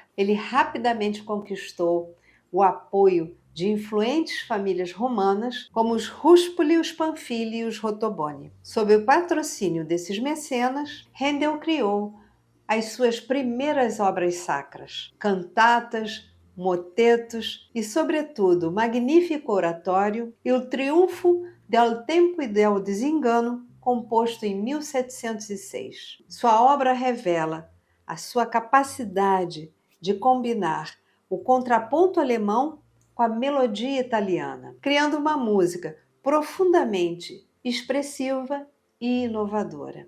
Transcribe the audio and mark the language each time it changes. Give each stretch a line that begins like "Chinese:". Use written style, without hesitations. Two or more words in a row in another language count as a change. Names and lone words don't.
Portuguese: Ele rapidamente conquistou o apoio de influentes famílias romanas, como os Ruspoli, os Panfili e os Rotoboni. Sob o patrocínio desses mecenas, Handel criou as suas primeiras obras sacras, cantatas, motetos e, sobretudo, o magnífico oratório e o Triunfo del Tempo e del Desengano, composto em 1706. Sua obra revela a sua capacidade de combinar o contraponto alemão com a melodia italiana, criando uma música profundamente expressiva e inovadora.